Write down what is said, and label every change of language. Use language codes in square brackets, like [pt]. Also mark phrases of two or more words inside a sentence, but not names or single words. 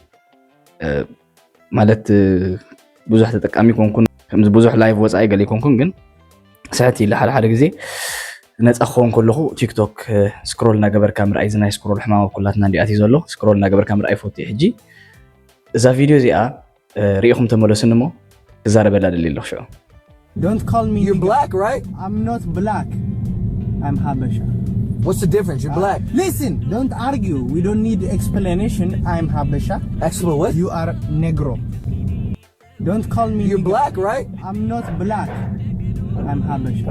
[ti] ማለት ብዙሕ ተጠቃሚ ኮንኩን ከምዚ ብዙሕ ላይቭ ወፃኢ ገለ ኮንኩን ግን ሰዓት ኢላ ሓደ ግዜ ነፃ ክኸውን ከለኹ ቲክቶክ ስክሮል እናገበርካ ምርኣይ ዝናይ ስክሮል ሕማም ኩላትና እንዲኣት እዩ ዘሎ ስክሮል እናገበርካ ምርኣይ ፎቶ ሕጂ እዛ ቪድዮ እዚኣ ሪኢኹም ተመለሱን እሞ ክዛረበላ ደሊ ኣለኹ ሽዑ [en] Don't call me. You're black, right? I'm not black. I'm Habesha. What's the difference? You're black. Listen, don't argue. We don't need explanation. I'm Habesha. Explain what? You are Negro. Don't call me. You're black, right? I'm not black. I'm Habesha.